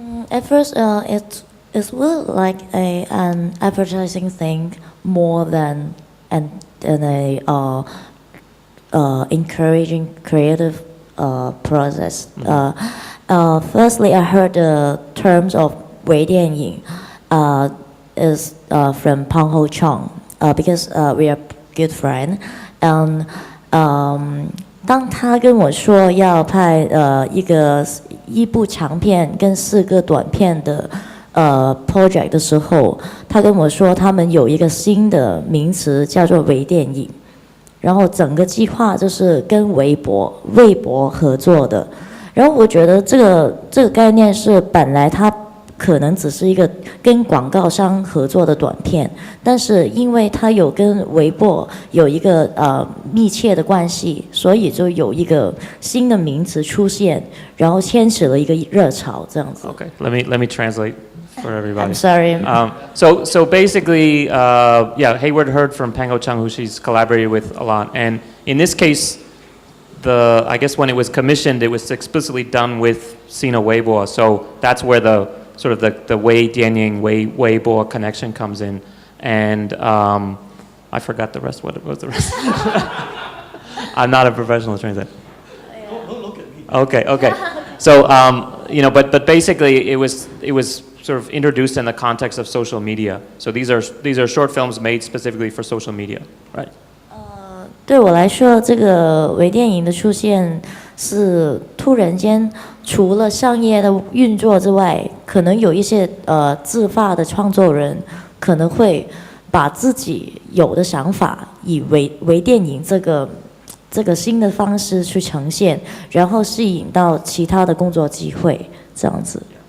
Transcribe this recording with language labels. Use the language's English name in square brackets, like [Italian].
[English] At first, it's really like an advertising thing more than a encouraging creative process. Firstly, I heard the terms of Wei Dianying is from Pang Ho Chong because we are good friend. [Chinese] And 当他跟我说要拍一部长片跟4个短片的project 的时候，他跟我说他们有一个新的名词叫做微电影，然后整个计划就是跟微博合作的。然后我觉得这个概念是本来它可能只是一个跟广告商合作的短片，但是因为它有跟微博有一个密切的关系，所以就有一个新的名词出现，然后牵起了一个热潮这样子。 [English] Okay, let me translate for everybody. I'm sorry. So basically, Hayward heard from Pang Ho Chung, who she's collaborated with a lot, and in this case, I guess when it was commissioned, it was explicitly done with Sina Weibo, so that's where the sort of the Wei Dianying, Weibo connection comes in. And I forgot the rest. What was the rest? I'm not a professional translator. Don't look at me. Okay. So, but basically it was sort of introduced in the context of social media. So these are short films made specifically for social media, right? [Chinese] 对我来说，这个微电影的出现是突然间，除了商业的运作之外，可能有一些自发的创作人可能会把自己有的想法以微电影这个新的方式去呈现，然后吸引到其他的工作机会，这样子。